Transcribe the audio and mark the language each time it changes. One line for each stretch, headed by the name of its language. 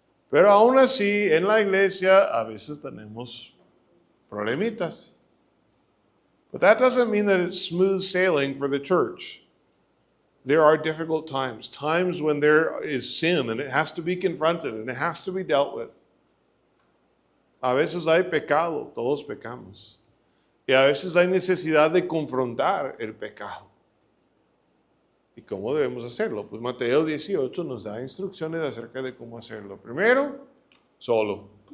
Spanish: Pero aún así, en la iglesia a veces tenemos problemitas.
English: But that doesn't mean that it's smooth sailing for the church. There are difficult times, times when there is sin and it has to be confronted and it has to be dealt with.
Spanish: A veces hay pecado, todos pecamos. Y a veces hay necesidad de confrontar el pecado. ¿Y cómo debemos hacerlo? Pues Mateo 18 nos da instrucciones acerca de cómo hacerlo. Primero, solo.